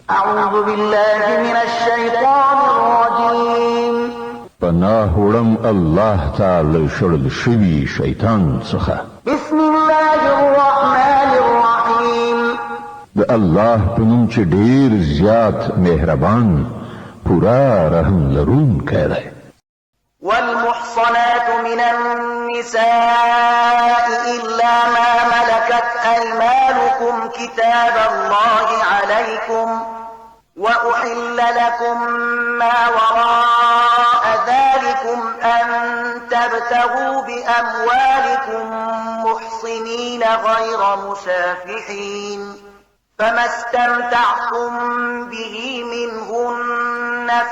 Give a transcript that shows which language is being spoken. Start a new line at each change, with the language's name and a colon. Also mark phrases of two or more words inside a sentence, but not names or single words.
Arabic: أعوذ بالله من الشيطان الرجيم
Pashto: پناه وړم الله تعالی شړل شوی شیطان څخه.
Arabic: بسم الله الرحمن الرحيم
Pashto: د الله په نوم چې ډیر زیات مهربان پورا رحم لرونکی دی.
Arabic: والمحصنات من النساء إلا ما ملكت أيمانكم كتاب الله عليكم وأحل لكم ما وراء ذلكم أن تبتغوا بأموالكم محصنين غير مسافحين فما استمتعتم به منهن